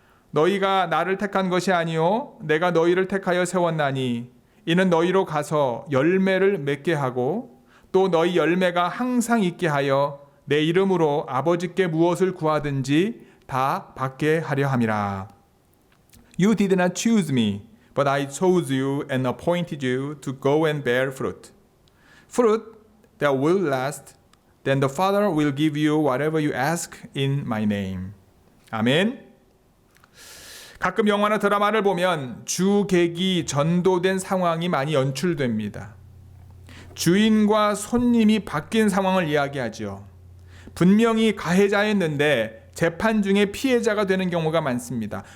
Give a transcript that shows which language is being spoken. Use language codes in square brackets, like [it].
[ko] 너희가 나를 택한 것이 아니요 내가 너희를 택하여 세웠나니 이는 너희로 가서 열매를 맺게 하고 또 너희 열매가 항상 있게 하여 내 이름으로 아버지께 무엇을 구하든지 다 받게 하려 함이라. [en] You did not choose me, but I chose you and appointed you to go and bear fruit. Fruit that will last. Then the Father will give you whatever you ask in my name. [ko] 아멘. 가끔 영화나 드라마를 보면 주객이 전도된 상황이 많이 연출됩니다. 주인과 손님이 바뀐 상황을 이야기하죠. 분명히 가해자였는데 재판 중에 피해자가 되는 경우가 많습니다.